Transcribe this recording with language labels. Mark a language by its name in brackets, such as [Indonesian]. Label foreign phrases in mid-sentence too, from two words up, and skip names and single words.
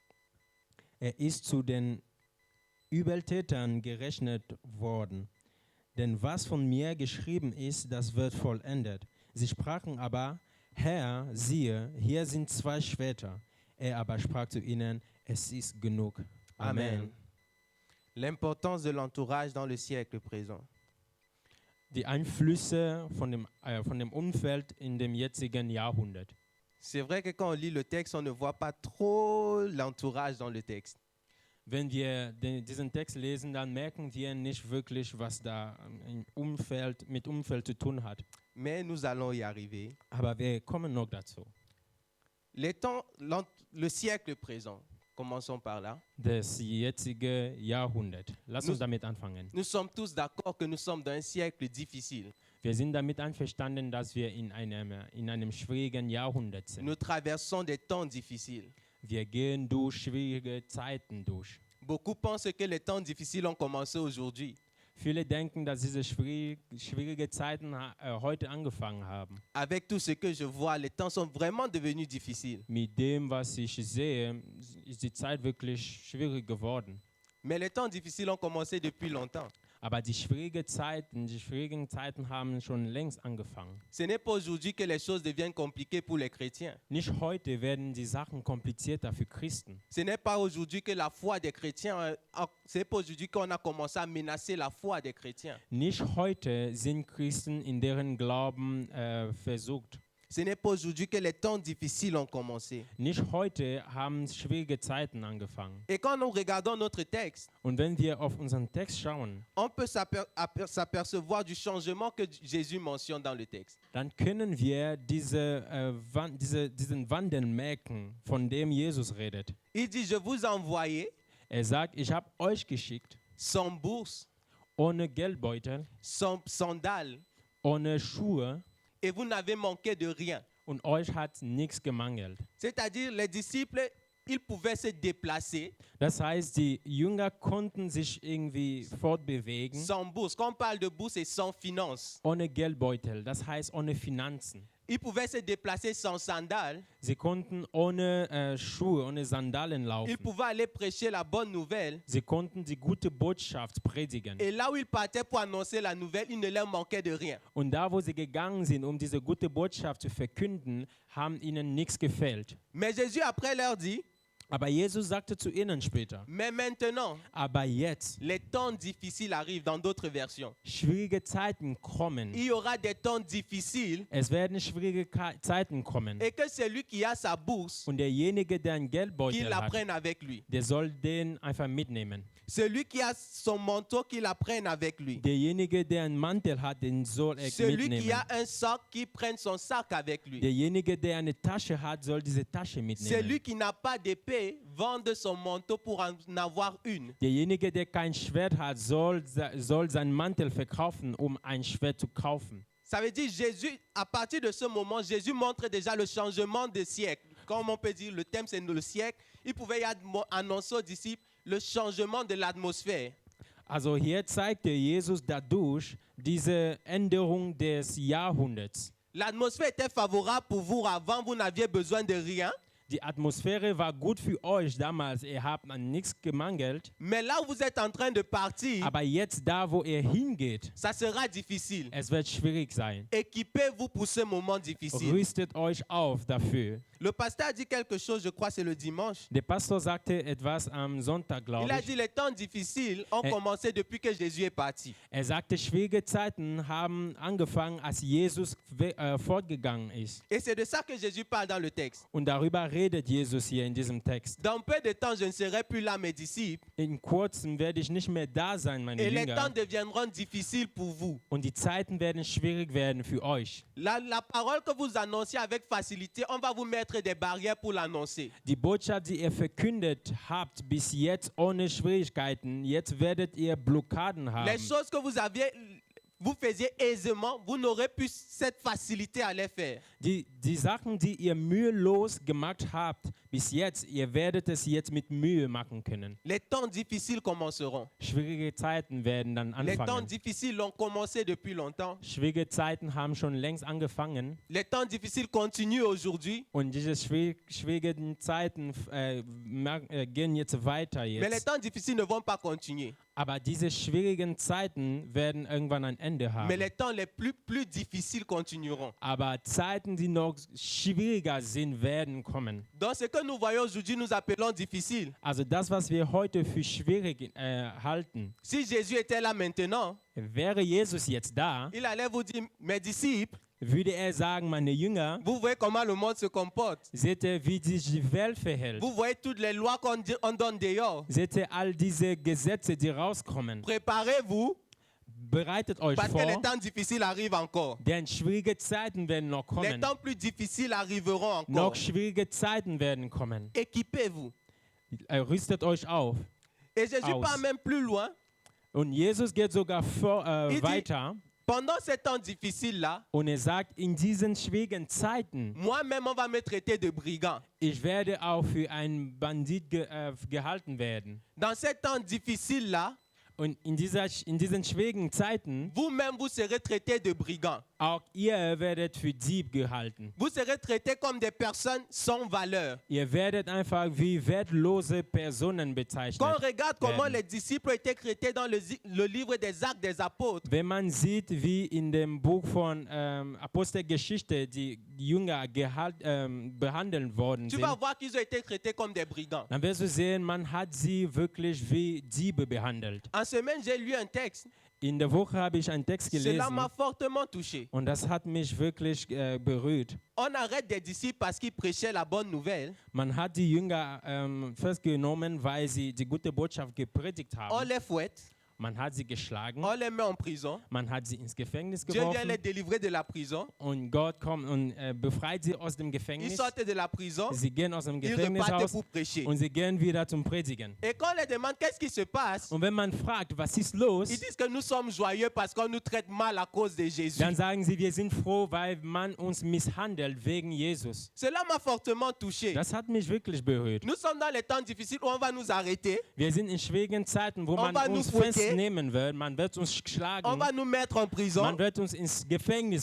[German] Er ist zu den Übeltätern gerechnet worden. Denn was von mir geschrieben ist, das wird vollendet. Sie sprachen aber, Herr, siehe, hier sind 2 Schwerter. Er aber sprach zu ihnen, es ist genug. Amen. [French] L'importance de l'entourage dans le siècle présent. [German] Die Einflüsse von dem Umfeld in dem jetzigen Jahrhundert. [French] C'est vrai que quand on lit le texte, on ne voit pas trop l'entourage dans le texte. [German] Wenn wir diesen Text lesen, dann merken wir nicht wirklich, was da mit Umfeld zu tun hat. [French] Mais nous allons y arriver. [German] Aber wir kommen noch dazu. [French] Le siècle présent, commençons par là. [German] Das jetzige Jahrhundert. Lass uns damit anfangen. [French] Nous sommes tous d'accord que nous sommes dans un siècle difficile. [German] Wir sind damit einverstanden, dass wir in einem schwierigen Jahrhundert sind. [French] Nous traversons des temps difficiles. [German] Wir gehen durch schwierige Zeiten durch. [French] Beaucoup pensent que les temps difficiles ont commencé aujourd'hui. [German] Viele denken, dass diese schwierige Zeiten heute angefangen haben. [French] Avec tout ce que je vois, les temps sont vraiment devenus difficiles. [German] Mit dem, was ich sehe, ist die Zeit wirklich schwierig geworden. [French] Mais les temps difficiles ont commencé depuis longtemps. [German] Aber die schwierigen Zeiten haben schon längst angefangen. [French] Ce n'est pas aujourd'hui que les choses deviennent compliquées pour les chrétiens. [German] Nicht heute werden die Sachen komplizierter für Christen. [French] Ce n'est pas aujourd'hui que la foi des chrétiens, c'est pas aujourd'hui qu'on a commencé à menacer la foi des chrétiens. [German] Nicht heute sind Christen in deren Glauben versucht. [French] Ce n'est pas aujourd'hui que les temps difficiles ont commencé. [German] Nicht heute haben schwierige Zeiten angefangen. [French] Et quand nous regardons notre texte, [German] Und wenn wir auf unseren Text schauen, [French] on peut s'apercevoir du changement que Jésus mentionne dans le texte. [German] dann können wir diesen Wandel merken, von dem Jesus redet. [French] Il dit, je vous ai envoyé [German] Er sagt, ich habe euch geschickt, [French] sans bourse, [German] ohne Geldbeutel, [French] sans sandales, [German] ohne Schuhe, [French] et vous n'avez manqué de rien. [German] und euch hat nichts gemangelt. [French] C'est-à-dire, les disciples, ils pouvaient se déplacer [German] Das heißt, die Jünger konnten sich irgendwie fortbewegen [French] sans bourse. Quand on parle de bourse, c'est sans finance. [German] ohne Geldbeutel, das heißt ohne Finanzen. [French] Ils pouvaient se déplacer sans sandales. [German] Sie konnten ohne Schuhe, ohne Sandalen [French] Ils [German] laufen. [French] pouvaient aller prêcher la bonne nouvelle. [German] Sie konnten die gute Botschaft predigen. [French] Et là où ils partaient pour annoncer la nouvelle, il ne leur manquait de rien. [German] Und da, wo sie gegangen sind, um diese gute Botschaft zu verkünden, haben ihnen nichts gefehlt. [French] Mais Jésus après leur dit, [German] Aber Jesus sagte zu ihnen später, [French] mais maintenant, [German] aber jetzt, [French] les temps difficiles arrivent dans d'autres versions. [German] schwierige Zeiten kommen. [French] Il y aura des temps difficiles [German] Es werden schwierige Zeiten kommen. [French] et que celui qui a sa bourse, [German] Und derjenige, der einen [French] qu'il [German] Geldbeutel [French] la [German] hat, [French] prenne avec lui. [German] der soll den einfach mitnehmen. [French] Celui qui a son manteau, qu'il la prenne avec lui. [German] Derjenige, der einen Mantel hat, den soll er [French] Celui qui [German] mitnehmen. [French] a un sac, qu'il prenne son sac avec lui. [German] Derjenige, der eine Tasche hat, soll diese Tasche mitnehmen. [French] Celui qui n'a pas d'épée, vende son manteau pour en avoir une. [German] Derjenige, der kein Schwert hat, soll seinen Mantel verkaufen, um ein Schwert zu kaufen. [French] Ça veut dire Jésus, à partir de ce moment, Jésus montre déjà le changement de siècle. Comme on peut dire, le thème c'est le siècle. Il pouvait y annoncer aux disciples le changement de l'atmosphère. [German] Also hier zeigte Jesus dadurch diese Änderung des Jahrhunderts. [French] L'atmosphère était favorable pour vous avant, vous n'aviez besoin de rien. [German] Die Atmosphäre war gut für euch damals, ihr habt an nichts gemangelt. [French] Mais là où vous êtes en train de partir, [German] Aber jetzt da, wo ihr hingeht, [French] ça sera difficile. [German] es wird schwierig sein. [French] Équipez-vous pour ce moment difficile. [German] Rüstet euch auf dafür. [French] Le pasteur a dit quelque chose, je crois c'est le dimanche. [German] Der Pastor sagte etwas am Sonntag, glaube [French] Il a [German] ich. [French] dit les temps difficiles ont commencé depuis que Jésus est parti. [German] Er sagte, schwierige Zeiten haben angefangen, als Jesus fortgegangen ist. [French] Et c'est de ça que Jésus parle dans le texte. [German] Und darüber redet Jesus hier in diesem Text. [French] Dans peu de temps, je ne serai plus là, mes disciples. [German] In kurzem werde ich nicht mehr da sein, meine [French] Et les temps [German] Jünger. [French] deviendront difficiles pour vous. [German] Und die Zeiten werden schwierig werden für euch. [French] La parole que vous annoncez avec facilité, on va vous mettre des barrières pour l'annoncer. [German] Die Botschaft, die ihr verkündet habt, bis jetzt ohne Schwierigkeiten, jetzt werdet ihr Blockaden haben. [French] Les choses que vous faisiez aisément, vous n'aurez plus cette facilité à les faire. [German] Die Sachen, die ihr mühelos gemacht habt, bis jetzt, ihr werdet es jetzt mit Mühe machen können. [French] Les temps difficiles commenceront. [German] Schwierige Zeiten werden dann [French] Les temps [German] anfangen. [French] difficiles ont commencé depuis longtemps. [German] Schwierige Zeiten haben schon längst angefangen. [French] Les temps difficiles continuent aujourd'hui. [German] Und diese schwierigen Zeiten gehen jetzt weiter [French] Mais les [German] jetzt. [French] temps difficiles ne vont pas continuer. [German] Aber diese schwierigen Zeiten werden irgendwann ein Ende [French] Mais [German] haben. [French] les temps les plus difficiles continueront. [German] Aber Zeiten, die noch schwieriger sind, werden kommen. [French] Donc ce que nous voyons aujourd'hui, nous appelons difficile. [German] Also das, was wir heute für schwierig halten, [French] Si Jésus était là maintenant, [German] wäre Jesus jetzt da, [French] il allait vous dire, mes disciples, [German] würde er sagen, meine Jünger, [French] vous voyez comment le monde se comporte. [German] seht ihr, wie sich die Welt verhält. [French] Vous voyez toutes les lois qu'on donne dehors. [German] Seht ihr all diese Gesetze, die rauskommen. [French] Préparez-vous [German] Bereitet euch [French] parce que les [German] vor, [French] temps difficiles arrivent encore. [German] denn schwierige Zeiten werden noch [French] Les [German] kommen. [French] temps plus difficiles arriveront encore. [German] Noch schwierige Zeiten werden kommen. [French] Équipez-vous. [German] Rüstet euch auf. [French] Et Jésus [German] Aus. [French] part même plus loin. [German] Und Jesus geht sogar [French] Il dit- [German] weiter [French] Pendant ces temps difficiles-là, [German] und er sagt, in diesen schwierigen Zeiten, [French] moi-même, on va me traiter de brigand. [German] ich werde auch für einen Bandit gehalten werden. [French] Dans ces temps difficiles-là, [German] Und in diesen schwierigen Zeiten, [French] vous-même, vous serez traité de brigand. [German] auch ihr werdet für Dieb gehalten. [French] Vous serez traité comme des personnes sans valeur. [German] Ihr werdet einfach wie wertlose Personen bezeichnet. [French] Quand on regarde comment [German] werden. [French] les disciples étaient traités dans le livre des Actes des Apôtres, [German] Wenn man sieht, wie in dem Buch von Apostelgeschichte die Jünger behandelt worden [French] tu [German] sind, [French] vas voir qu'ils ont été traités comme des brigands. [German] dann wirst du sehen, man hat sie wirklich wie Diebe behandelt. [French] En semaine, j'ai lu un texte. [German] In der Woche habe ich einen Text [French] Cela [German] gelesen [French] m'a fortement touché. [German] und das hat mich wirklich berührt. [French] On arrête des disciples parce qu'ils prêchaient la bonne nouvelle. [German] Man hat die Jünger festgenommen, weil sie die gute Botschaft gepredigt [French] On [German] haben. [French] les fouette. [German] Man hat sie geschlagen, [French] on les met en prison. [German] man hat sie ins Gefängnis [French] Dieu vient les [German] geworfen [French] délivrer de la prison. [German] und Gott kommt und befreit sie aus dem [French] Ils [German] Gefängnis. [French] sortent de la prison, [German] Sie gehen aus dem [French] ils [German] Gefängnis [French] repartent [German] aus [French] pour prêcher. [German] und sie gehen wieder zum Predigen. [French] Et quand on les demande qu'est-ce qui se passe, [German] Und wenn man fragt, was ist los, [French] ils disent que nous sommes joyeux parce qu'on nous traite mal à cause de Jésus. [German] dann sagen sie, wir sind froh, weil man uns misshandelt wegen Jesus. [French] Cela m'a fortement touché. [German] Das hat mich wirklich berührt. [French] Nous sommes dans les temps difficiles où on va nous arrêter, [German] Wir sind in schwierigen Zeiten, wo [French] On [German] man [French] va nous [German] uns [French] fouetter. [German] festnehmen wird, man wird uns [French] on [German] schlagen, [French] va nous mettre en prison. [German] man wird uns ins Gefängnis